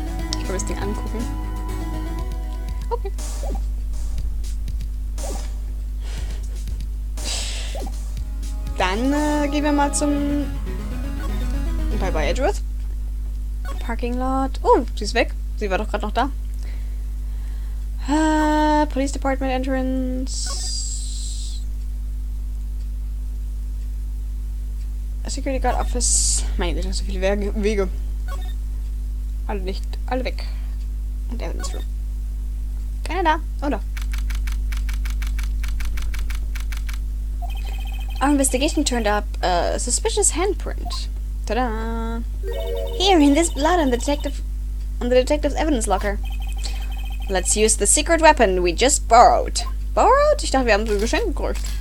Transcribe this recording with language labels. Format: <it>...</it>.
<de>Ich kann mir das Ding angucken. Okay. Dann gehen wir mal zum Bye-bye, Edgeworth. Parking Lot. Oh, sie ist weg. Sie war doch gerade noch da.</de> <en>Police Department Entrance. Security Guard Office.</en> <de>Meine Güte, so viele Wege. Alle weg. Und Evidence Room. Keiner da. Oh, da.</de> <en>Our investigation turned up a suspicious handprint. Ta-da! Here, in this blood on the detective's evidence locker. Let's use the secret weapon we just borrowed.</en> <de>Borrowed? Ich dachte, wir haben so ein Geschenk gekriegt.</de>